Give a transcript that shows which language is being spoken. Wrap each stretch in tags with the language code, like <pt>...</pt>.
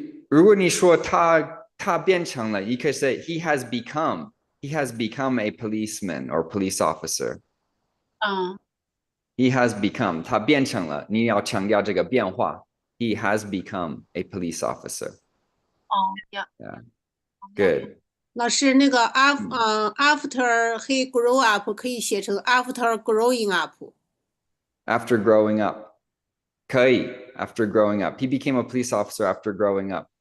<zh>如果你说他变成了，</zh> <en>you could say he has become a policeman or police officer. He has become</en> <zh>他变成了，你要强调这个变化。</zh> <en>He has become a police officer. Yeah. Good.</en> <zh>老师，那个</zh> <en>after he grew up</en> <zh>可以写成</zh> <en>after growing up。 After growing up.</en> <zh>可以</zh> <en>after growing up. He became a police officer after growing up.</en>